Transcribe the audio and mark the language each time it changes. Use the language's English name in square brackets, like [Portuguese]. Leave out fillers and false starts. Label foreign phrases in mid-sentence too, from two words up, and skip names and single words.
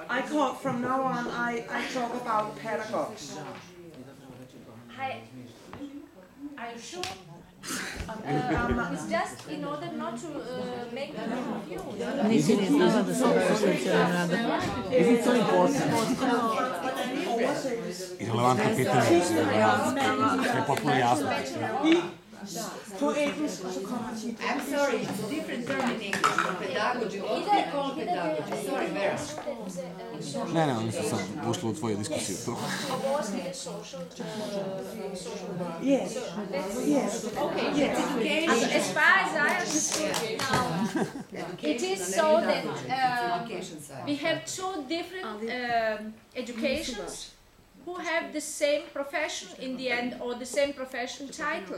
[English] I call from now on. I talk about pedagogues. Are you sure? It's just in order not to make them confused. Is it so important? [Croatian] Irelevantno pitanje. Je potpuno jasno. [Norwegian] På engelsk, og så kommer til [English] I'm sorry, it's a different term in English. Pedagogy, what we call pedagogy. Sorry, Vera. [Croatian] Ne, oni su sad ušli u tvoju diskusiju. [English] Yes. Yes. Okay. Yes. As far as I understood now, it is so that Education side. we have two different educations who have the same profession in the end, or the same profession title.